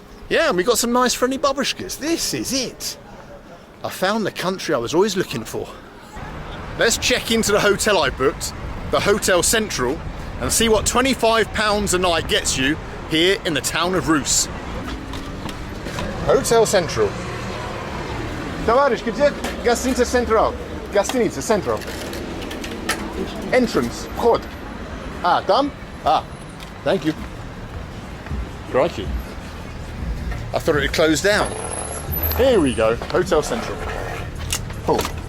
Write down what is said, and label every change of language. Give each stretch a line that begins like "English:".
English: Yeah, and we got some nice friendly babushkas. This is it. I found the country I was always looking for. Let's check into the hotel I booked, the Hotel Central, and see what £25 a night gets you here in the town of Ruse. Hotel Central.
Russian: Товарищ, где гостиница Central? Гостиница Central.
English: Entrance,
Russian: вход. Там?
English: Thank you. Crikey. I thought it had closed down. Here we go, Hotel Central. Oh.